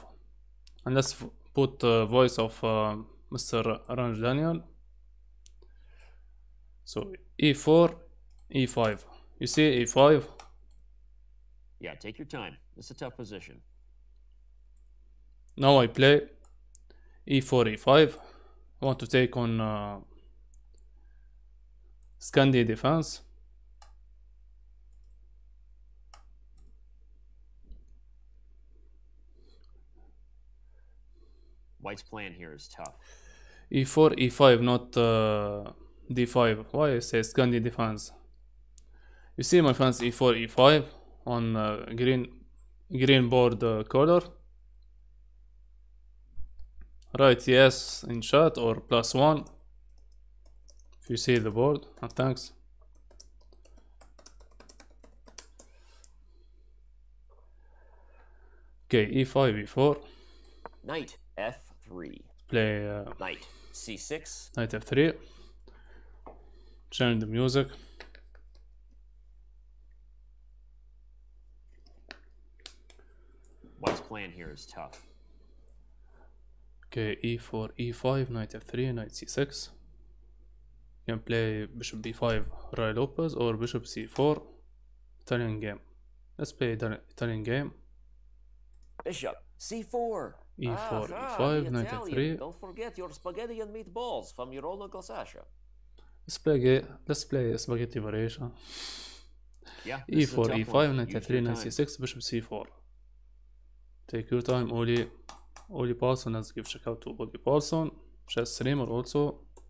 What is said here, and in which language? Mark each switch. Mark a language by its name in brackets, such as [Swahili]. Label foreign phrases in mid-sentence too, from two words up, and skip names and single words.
[English] And let's put the voice of Mr. Orange Daniel. So e4, e5. You see e5? Yeah, take your time. It's a tough position. Now I play e4, e5. I want to take on Scandi defense. White's plan here is tough. e4, e5, not d5. Why I say Scandi defense? You see, my friends, e4, e5 on green board color. Write yes in chat or +1 if you see the board. And thanks. Okay, e5, e4. Knight f3. Play knight c6. Knight f3. Change the music. White's plan here is tough. Okay, e4, e5, knight f3, knight c6. You can play bishop b5, Roy Lopez, or bishop c4, Italian game. Let's play Italian game. Bishop c4. e4, e5, knight f3. Don't forget your spaghetti and meatballs from your old Uncle Sasha. Let's play spaghetti variation. Yeah. e4, e5, knight f3, knight c6, bishop c4. Take your time, Oli Paulson. Let's give shout out to Oli Paulson, chess streamer also.